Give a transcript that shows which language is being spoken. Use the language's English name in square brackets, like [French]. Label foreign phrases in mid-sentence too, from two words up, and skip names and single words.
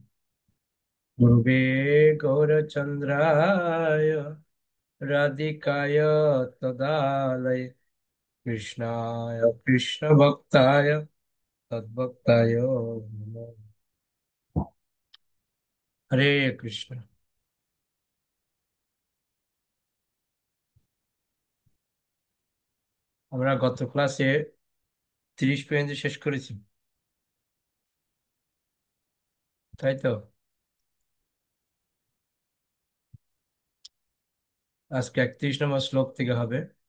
[Sanskrit] गुरुवे गौरचन्द्राय राधिकाय तदालय कृष्णाय कृष्णभक्ताय तद्भक्ताय नमः। हरे कृष्ण। [Bangla] আমরা গত ক্লাসে 30 পর্যন্ত শেষ করেছি, তাই তো? আজকে 31 নম্বর শ্লোক থেকে হবে।